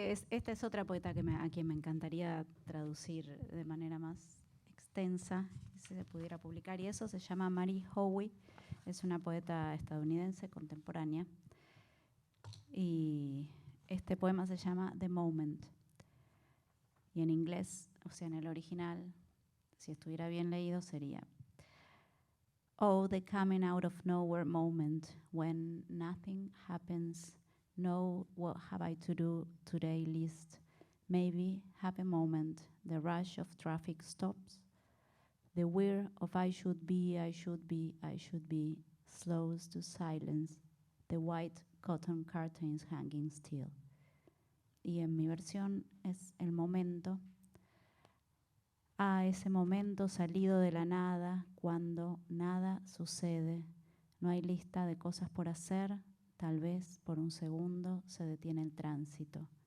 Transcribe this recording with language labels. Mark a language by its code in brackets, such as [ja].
[es] Esta es otra poeta a quien me encantaría traducir de manera más extensa, si se pudiera publicar, y eso se llama Mary Howe, es una poeta estadounidense contemporánea, y este poema se llama The Moment, y en inglés, o sea, en el original, si estuviera bien leído, sería: [en] Oh, the coming out of nowhere moment when nothing happens. No, what have I to do today list? Maybe have a moment. The rush of traffic stops. The whir of I should be, I should be, I should be slows to silence. The white cotton curtains hanging still. [es] Y en mi versión es el momento. Ese momento salido de la nada, cuando nada sucede. No hay lista de cosas por hacer. Tal vez por un segundo se detiene el tránsito.